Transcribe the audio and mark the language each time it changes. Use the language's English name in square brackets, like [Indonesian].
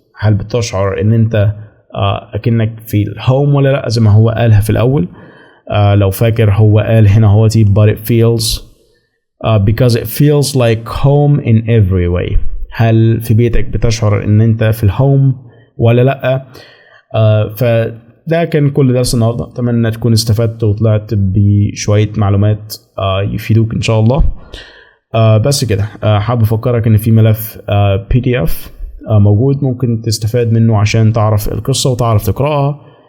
[Arabic] هل بتشعر ان انت اكنك في الهوم ولا لا، زي ما هو قالها في الاول. لو فاكر هو قال هنا هو [English] but it feels because it feels like home in every way. [Arabic] هل في بيتك بتشعر ان انت في الهوم ولا لا؟ فده كان كل درس النهارده. اتمنى تكون استفدت وطلعت بشويه معلومات يفيدوك ان شاء الله. بس كده. حابب افكرك ان في ملف PDF موجود ممكن تستفاد منه عشان تعرف القصه وتعرف تقراها.